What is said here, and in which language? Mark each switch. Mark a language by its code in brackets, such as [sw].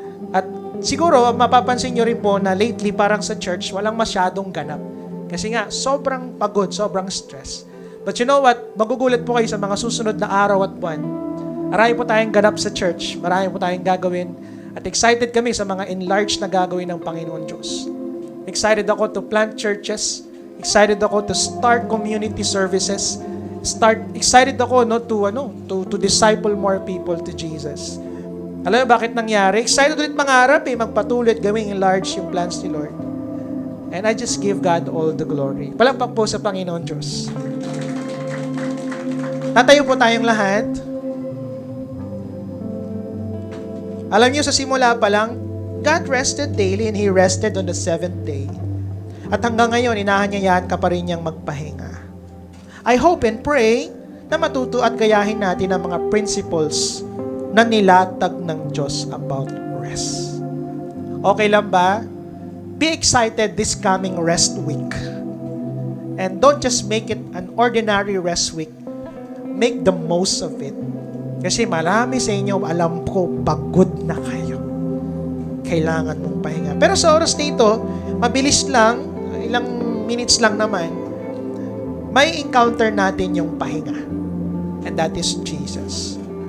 [tl] At siguro, mapapansin nyo rin po na lately parang sa church, walang masyadong ganap. Kasi nga, sobrang pagod, sobrang stress. [en] But you know what? [tl] Magugulat po kayo sa mga susunod na araw at buwan. Marami po tayong ganap sa church. Marami po tayong gagawin. At excited kami sa mga enlarged na gagawin ng Panginoon Diyos. [en] Excited ako to plant churches. Excited ako to start community services. Excited ako to disciple more people to Jesus. [tl] Alam mo bakit nangyari? Excited ulit mangarap magpatuloy at gawing enlarge yung plans ni Lord. [en] And I just give God all the glory. Palakpak po sa Panginoon Diyos. [tl] Tatayo po tayong lahat. Alam niyo sa simula pa lang, [en] God rested daily and He rested on the 7th day. [tl] At hanggang ngayon, inahanyayaan ka pa rin niyang magpahinga. [en] I hope and pray [tl] na matuto at gayahin natin ang mga principles na nilatag ng Diyos about rest. Okay lang ba? [en] Be excited this coming rest week. And don't just make it an ordinary rest week. Make the most of it. [tl] Kasi marami sa inyo, alam ko, pagod na kayo. Kailangan mong pahinga. Pero sa oras na ito, mabilis lang, ilang minutes lang naman, may encounter natin yung pahinga. [en] And that is Jesus.